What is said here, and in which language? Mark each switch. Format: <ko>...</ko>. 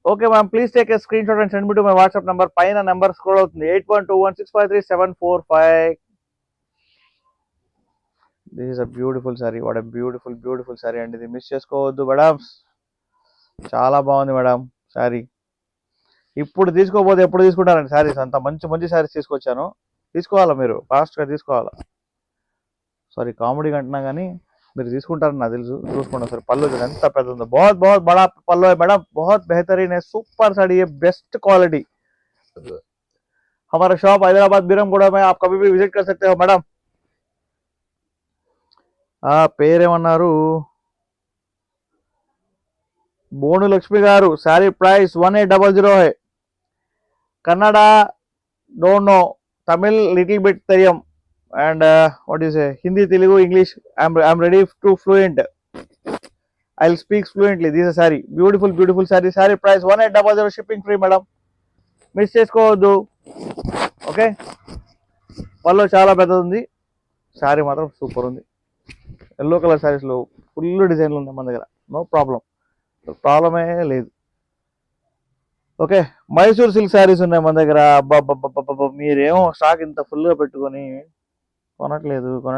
<en>Okay ma'am, please take a screenshot and send me to my WhatsApp number.</en> <te>పైన number scroll అవుతుంది,</te> <en>8121653745. This is a beautiful saree. What a beautiful saree</en> <te>అండి, ఇది miss చేసుకోవద్దు madam. చాలా బాగుంది madam sari. ఇప్పుడు తీసుకోకపోతే ఎప్పుడు తీసుకుంటారండి శారీస్? అంత మంచి శారీస్ తీసుకొచ్చాను, తీసుకోవాలా మీరు, ఫాస్ట్గా తీసుకోవాలా. సారీ కామెడీగా అంటున్నా కానీ మీరు తీసుకుంటారని నాకు తెలుసు. చూసుకోండి ఒకసారి, పళ్ళు ఎంత పెద్ద ఉందో.</te> <hi>बहुत बड़ा पल्लो है मैडम, बहुत बेहतरीन है, सुपर साड़ी है, बेस्ट क्वालिटी. हमारा शॉप हैदराबाद बीरमगुड़ा में, आप कभी भी विजिट कर सकते हो मैडम.</hi> <te>పేరేమన్నారు? బోను లక్ష్మి గారు. శారీ ప్రైస్ 1800</te> <hi>है.</hi> <en>Kannada don't know, Tamil little bit తెలియం, and what do you say, Hindi, Telugu, English, I'm ready to fluent. I'll speak fluently. This is a saree, beautiful saree. Saree price 1800, shipping free madam,</en> <te>miss cheskodu. Okay, పల్లో చాలా పెద్దది ఉంది, శారీ మాత్రం super ఉంది. Yellow colour saris లో full డిజైన్లు ఉన్నాయి మన దగ్గర, నో ప్రాబ్లమే లేదు. ఓకే, మైసూర్ సిల్క్ శారీస్ ఉన్నాయి మన దగ్గర. అబ్బా మీరేమో స్టాక్ ఇంత ఫుల్గా పెట్టుకొని కొనట్లేదు.</te>